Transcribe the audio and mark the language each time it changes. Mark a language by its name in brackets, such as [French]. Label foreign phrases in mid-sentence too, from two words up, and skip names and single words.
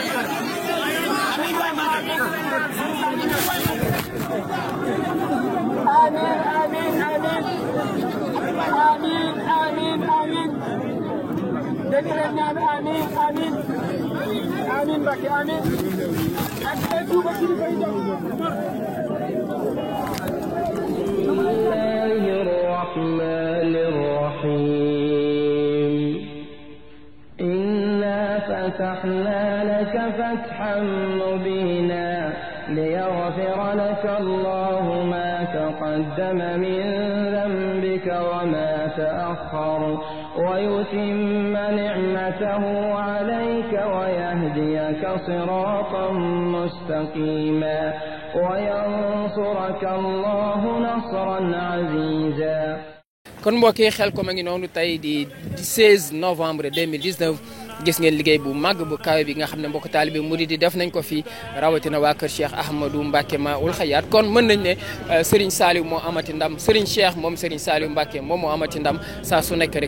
[Wolof] amiin amiin amiin amiin amiin amiin dégg leen ñaan amiin amiin amiin Mbàkke amiin ak ay tuuba ci li koy jox [Arabic] بسم الله الرحمن الرحيم إنا فتحنا لك فتحا مبينا ليغفر لك الله ما تقدم من ذنبك وما تأخر ويتم نعمته عليك ويهديك صراطا مستقيما وينصرك الله نصرا عزيزا [Wolof] kon mbokk yi Xelkom a ngi noonu tey di 16 novembre 2019 gis ngeen liggéey bu màgg bu kawe bi nga xam ne mbokk taalibe murid yi def nañ ko fi rawatina waa kër Cheikh Ahmadou Mbacke Maoul Hayaat kon mën nañ ne Serigne Saliou moo amati ndam Serigne Cheikh moom Serigne Saliou Mbacke moom moo amati ndam saa su nekk